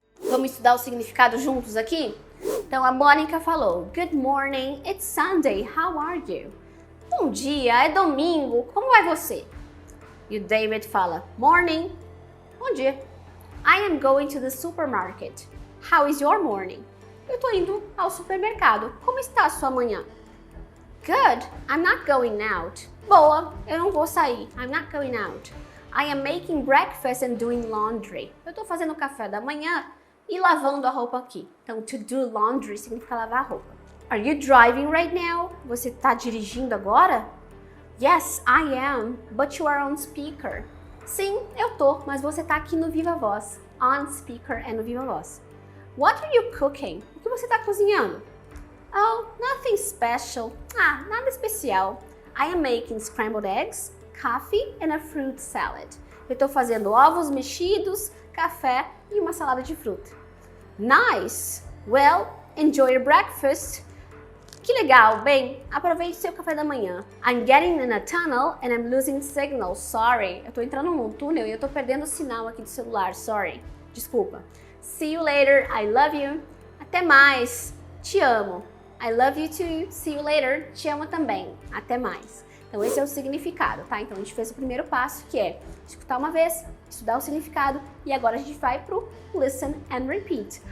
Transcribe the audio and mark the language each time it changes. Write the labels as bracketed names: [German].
[Portuguese] Vamos estudar o significado juntos aqui? Então a Mônica falou: [English] Good morning, it's Sunday, how are you? [Portuguese] Bom dia, é domingo, como vai você? E o David fala: [English] Morning, [Portuguese] bom dia. [English] I am going to the supermarket. How is your morning? [Portuguese] Eu tô indo ao supermercado. Como está a sua manhã? [English] Good. I'm not going out. [Portuguese] Boa. Eu não vou sair. [English] I'm not going out. I am making breakfast and doing laundry. [Portuguese] Eu tô fazendo café da manhã e lavando a roupa aqui. Então, to do laundry significa lavar a roupa. [English] Are you driving right now? [Portuguese] Você tá dirigindo agora? [English] Yes, I am, but you are on speaker. [Portuguese] Sim, eu tô, mas você tá aqui no Viva Voz. On speaker é no Viva Voz. [English] What are you cooking? [Portuguese] O que você tá cozinhando? [English] Oh, nothing special. [Portuguese] Ah, nada especial. [English] I am making scrambled eggs, coffee and a fruit salad. [Portuguese] Eu tô fazendo ovos mexidos, café e uma salada de fruta. [English] Nice! Well, enjoy your breakfast. [Portuguese] Que legal! Bem, aproveite seu café da manhã. [English] I'm getting in a tunnel and I'm losing signal. Sorry. [Portuguese] Eu tô entrando num túnel e eu tô perdendo o sinal aqui do celular. [English] Sorry. [Portuguese] Desculpa. [English] See you later. I love you. [Portuguese] Até mais. Te amo. [English] I love you too. See you later. [Portuguese] Te amo também. Até mais. Então esse é o significado, tá? Então a gente fez o primeiro passo, que é escutar uma vez, estudar o significado, e agora a gente vai pro listen and repeat.